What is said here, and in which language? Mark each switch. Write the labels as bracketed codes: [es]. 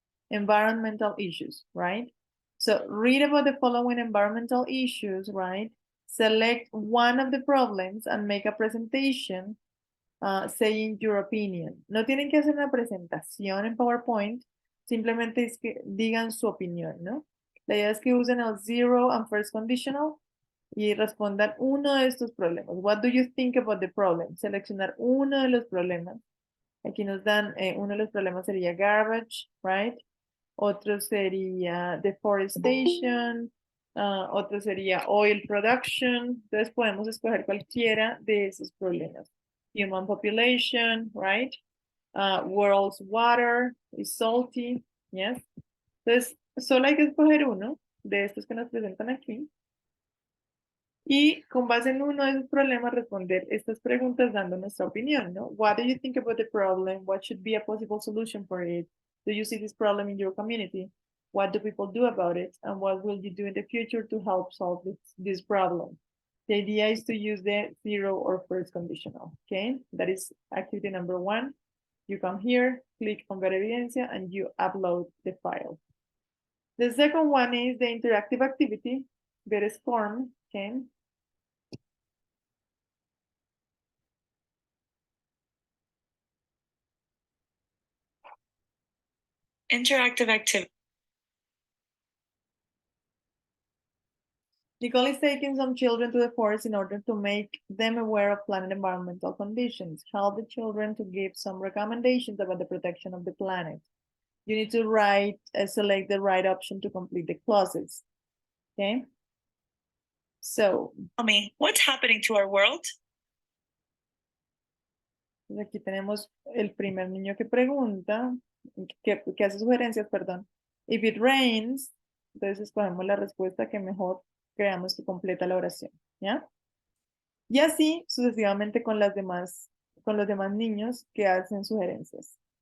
[en] Environmental issues, right? So read about the following environmental issues, right? Select one of the problems and make a presentation saying your opinion. [es] No tienen que hacer una presentación en PowerPoint, simplemente es que digan su opinión, ¿no? La idea es que usen el zero and first conditional y respondan uno de estos problemas. [en] What do you think about the problem? [es] Seleccionar uno de los problemas. Aquí nos dan, uno de los problemas sería garbage, right? Otro sería deforestation, otro sería oil production. Entonces podemos escoger cualquiera de esos problemas. [en] Human population, right? World's water is salty, yes. [es] Entonces, solo hay que escoger uno de estos que nos presentan aquí. Y con base en uno de esos problemas responder estas preguntas dando nuestra opinión, ¿no? [en] What do you think about the problem? What should be a possible solution for it? Do you see this problem in your community? What do people do about it? And what will you do in the future to help solve this problem? The idea is to use the zero or first conditional, okay? That is activity number 1. You come here, click on Ver Evidencia, and you upload the file. The second one is the interactive activity, Ver Form, okay? Interactive activity. Nicole is taking some children to the forest in order to make them aware of planet environmental conditions. Help the children to give some recommendations about the protection of the planet. You need to select the right option to complete the clauses. Okay? So, Tell me, what's happening to our world? [es] pues aquí tenemos el primer niño que pregunta, que hace sugerencias, perdón. [en] If it rains, [es] entonces escogemos la respuesta que mejor creamos que completa la oración, ¿ya? Y así sucesivamente con los demás niños que hacen sugerencias.